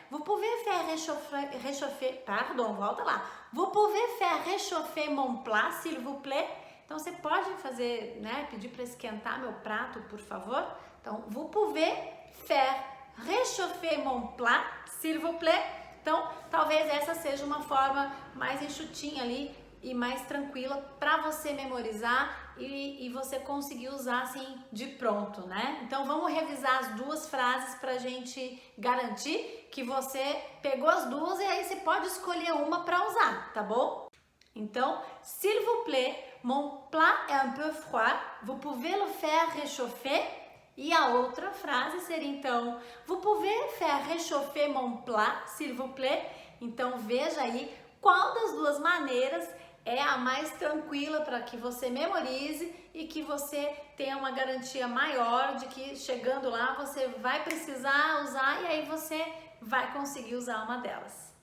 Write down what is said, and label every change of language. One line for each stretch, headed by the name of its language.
French: Vous pouvez faire réchauffer, pardon,
Portuguese: volta lá.
French: Vous pouvez faire réchauffer mon plat, s'il vous plaît?
Portuguese: Então, você pode fazer, né, pedir para esquentar meu prato, por favor?
French: Então, vous pouvez faire réchauffer mon plat, s'il vous plaît?
Portuguese: Então, talvez essa seja uma forma mais enxutinha ali e mais tranquila para você memorizar e você conseguir usar assim de pronto, né? Então, vamos revisar as duas frases para a gente garantir que você pegou as duas e aí você pode escolher uma para usar, tá bom?
French: Então, s'il vous plaît, mon plat est un peu froid, vous pouvez le faire réchauffer?
Portuguese: E a outra frase seria então,
French: vous pouvez faire réchauffer mon plat, s'il vous plaît?
Portuguese: Então, veja aí qual das duas maneiras é a mais tranquila para que você memorize e que você tenha uma garantia maior de que chegando lá você vai precisar usar e aí você vai conseguir usar uma delas.